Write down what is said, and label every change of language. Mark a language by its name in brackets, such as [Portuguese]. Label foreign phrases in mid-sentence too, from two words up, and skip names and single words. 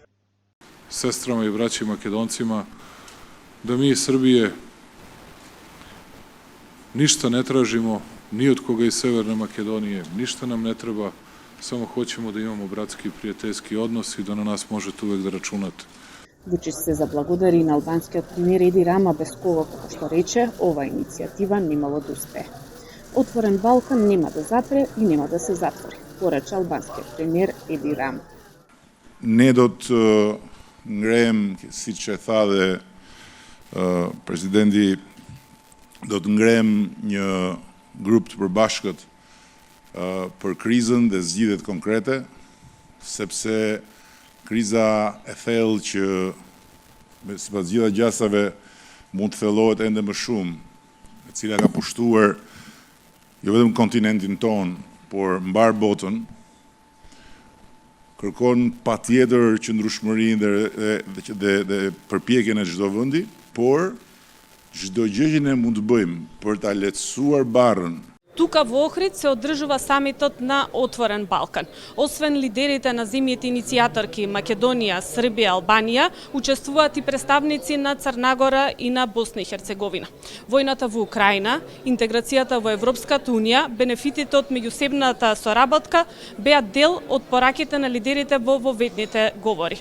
[Serbian] Сестрама и браќи македонцима, да ми из Србије ништа не тражимо, ни од кога из Северна Македонија, ништа нам не треба, само хочемо да имамо братски и пријателјски однос и да на нас можете увек да рачунате. [Macedonian] Вучич се заблагодари на албанскиот премиер Еди Рама без кого, како што рече, ова иницијатива немало да успее. Отворен Балкан нема да запре и нема да се затвори, порача албанскиот премиер Еди Рама. [Albanian] Не do të ngrem, siç e tha dhe presidenti, do të ngrem një grup të përbashkët për krizën dhe zgjidhjet konkrete, sepse kriza e thellë që sipas gjitha gjasave mund të thellohet ende më shumë, e cila ka pushtuar jo vetëm kontinentin ton, por mbar botën, kërkon patjetër qëndrueshmërinë dhe përpjekjen e çdo vendi, por çdo gjë që ne mund të bëjmë për ta lehtësuar barrën. [Macedonian] Тука во Охрид се одржува самитот на Отворен Балкан. Освен лидерите на земјите иницијаторки Македонија, Србија, Албанија, учествуваат и представници на Црна Гора и на Босна и Херцеговина. Војната во Украина, интеграцијата во Европската унија, бенефитите од меѓусебната соработка беа дел од пораките на лидерите во воведните говори.